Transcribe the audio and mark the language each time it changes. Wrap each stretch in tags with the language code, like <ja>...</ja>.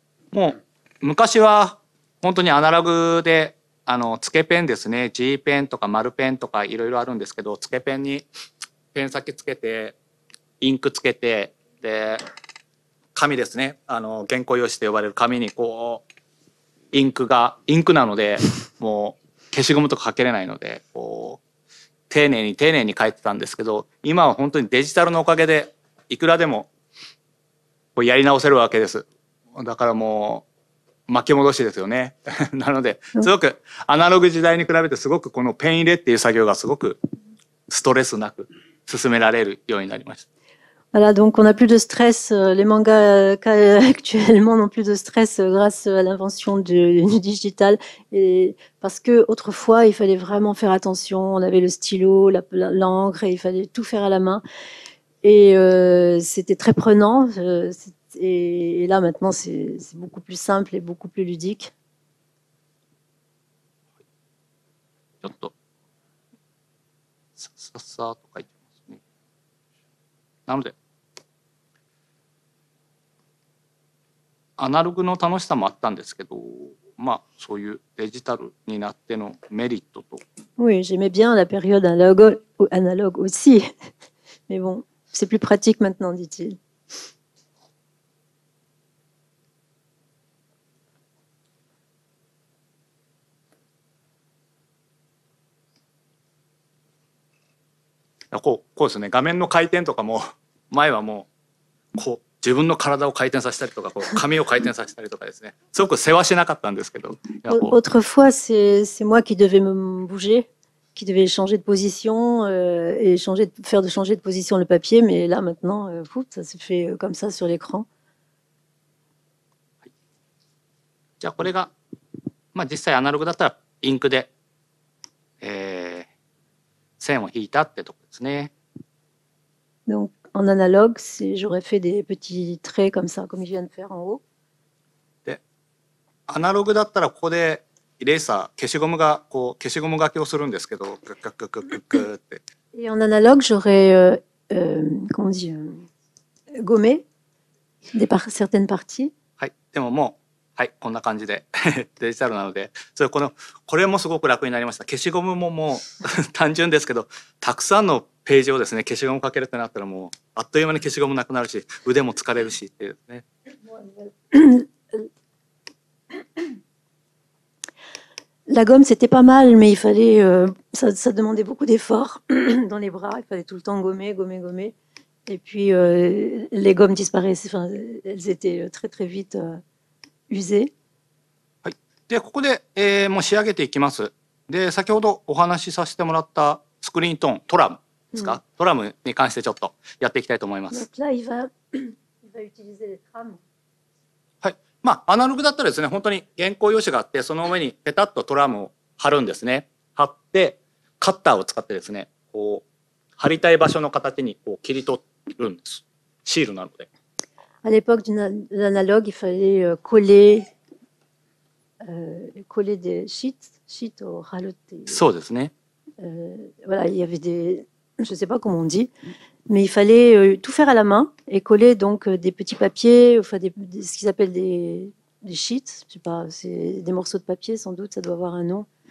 <ja>もう昔は本当にアナログでつけペンですね、 G ペンとか丸ペンとかいろいろあるんですけど、つけペンにペン先つけてインクつけて、で紙ですね、原稿用紙と呼ばれる紙にこうインクなのでもう消しゴムとかかけれないのでこう丁寧に書いてたんですけど、今は本当にデジタルのおかげでいくらでもこうやり直せるわけです。だからもう巻き戻しですよね。なのですごくアナログ時代に比べてすごくこのペン入れっていう作業がすごくストレスなく進められるようになりました。</ja> <fr>Voilà, donc on n'a plus de stress. Les mangas actuellement n'ont plus de stress grâce à l'invention du digital. Et parce que autrefois, il fallait vraiment faire attention. On avait le stylo, l'encre, et il fallait tout faire à la main. Et c'était très prenant. Et là, maintenant, c'est beaucoup plus simple et beaucoup plus ludique.</fr> <ja>ちょっとさっさと書いてますね。なのでアナログの楽しさもあったんですけど、まあそういうデジタルになってのメリットと。</ja> <fr>Oui, j'aimais bien la période analogue aussi. Mais bon, c'est plus pratique maintenant, dit-il.</fr> <ja>こうですね、画面の回転とかも前はもうこう自分の体を回転させたりとかこう紙を回転させたりとかですね、すごく世話しなかったんですけど。</ja> <fr>Autrefois, c'est moi qui devais me bouger, qui devais changer de position et changer de position le papier, mais là maintenant, ça se fait comme ça sur l'écran.</fr> <ja>じゃあこれが、まあ、実際アナログだったらインクで、線を引いたってとこですね。</ja> <fr>Donc en analogue, j'aurais fait des petits traits comme ça, comme je viens de faire en haut.</fr> <ja>で、アナログだったらここでイレーサー消しゴムがこう消しゴム書きをするんですけど、グッグッグッグッグッグッって。</ja> <fr>Et en analogue, j'aurais comment on dit, gommé certaines parties.</fr> <ja>はい、でももうはいこんな感じでデジタルなので、これもすごく楽になりました。消しゴムももう単純ですけど、たくさんのページをですね消しゴムかけるってなったらもうあっという間に消しゴムなくなるし腕も疲れるしっていうね。</ja> <fr>La gomme, c'était pas mal, mais il fallait, ça demandait beaucoup d'efforts dans les bras. Il fallait tout le temps gommer. Et puis, les gommes disparaissaient. Enfin, elles étaient très, très vite usées.</fr> <ja>はい。で、ここで、もう仕上げていきます。で、先ほどお話しさせてもらったスクリーントーン、トラムですか？トラムに関してちょっとやっていきたいと思います。</ja> <fr>Donc là, il va utiliser les trames.</fr> <ja>はい。まあアナログだったらですね、本当に原稿用紙があってその上にペタッとトラムを貼るんですね。貼ってカッターを使ってですね、こう貼りたい場所の形にこう切り取るんです。シールなので。</ja> <fr>À l'époque de l'analogue, il fallait coller des sheets au râleté.</fr> <ja>そうですね。</ja> <fr>Voilà, il y avait des, je sais pas comment on dit, mais il fallait tout faire à la main et coller donc des petits papiers, enfin ce qu'ils appellent des sheets, je sais pas, c'est des morceaux de papier sans doute, ça doit avoir un nom.</fr>